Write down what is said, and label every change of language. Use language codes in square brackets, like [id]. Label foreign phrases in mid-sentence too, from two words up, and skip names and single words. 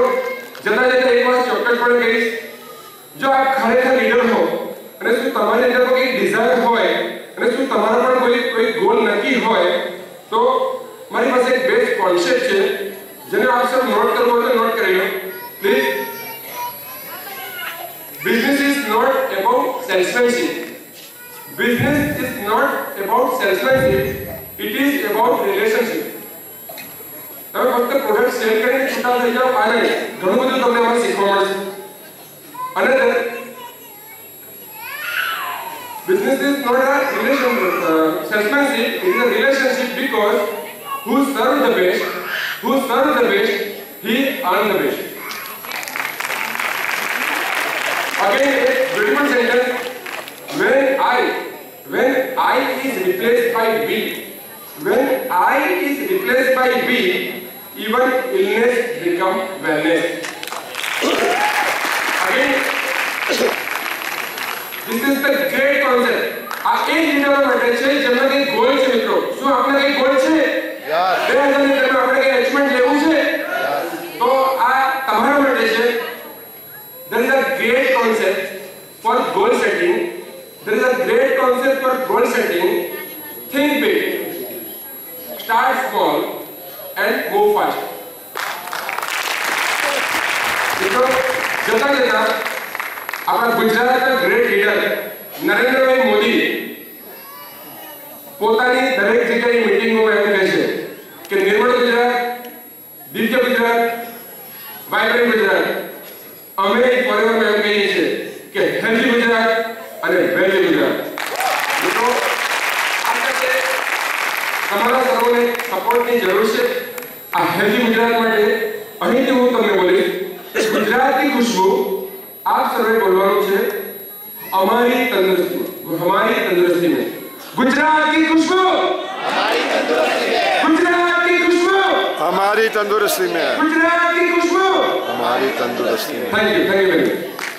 [gu] જતા જતા એક વાત ચોક્કસપણે કહીશ, જો આપ ખરેખર લીડર હો અને શું તમારી અંદર કોઈ ડિઝાયર હોય અને શું તમારા પણ કોઈ ગોલ નક્કી હોય તો મારી પાસે એક [en] best concept [gu] છે જેને આપ સૌ નોટ કરવો હોય તો નોટ કરી લો પ્લીઝ. [en] Business is not about salesmanship. Business is not about salesmanship. It is about relationship. [gu] તમે ફક્ત પ્રોડક્ટ સેલ કરીને છૂટા થઈ જાઓ આ નહીં, ઘણું બધું તમને આમાં શીખવા મળશે. [en] અને business is not a salesmanship. It is a relationship because who serve the best, he earn the best. Again, a beautiful sentence. When I is replaced by B, even illness become wellness. Again, this is the great concept. [gu] આ એક લીડરો માટે છે જેમનો કઈ ગોલ છે મિત્રો. શું આપણે કઈ ગોલ છે? 2013 આપણે કઈ અચીવમેન્ટ લેવું છે? તો આ તમારા માટે છે. There is a great concept for goal setting. Think big. Start small and move fast. મિત્રો જતા જતા આપણા ગુજરાતના ગ્રેટ લીડર નરેન્દ્રભાઈ મોદી પોતાની દરેક જગ્યાની મીટિંગમાં એમ કહે છે કે નિર્મળ ગુજરાત, દિવ્ય ગુજરાત, વાઇબ્રન્ટ ગુજરાત. અમે ફોરએવર એમ કહીએ છીએ કે હેલ્ધી ગુજરાત અને વેલ્ધી ગુજરાત. મિત્રો તમારા સૌને સપોર્ટની જરૂર છે. આ હેલ્ધી ગુજરાત માટે અહીંથી હું તમને બોલીશ ગુજરાતની ખુશ્બુ આપ સર્વે બોલવાનું છે [hi] हमारी तंदुरुस्ती में. गुजरात की खुशबू गुजरात की खुशबू हमारी तंदुरुस्ती में. गुजरात की खुशबू हमारी तंदुरुस्ती में. [en] Thank you very much.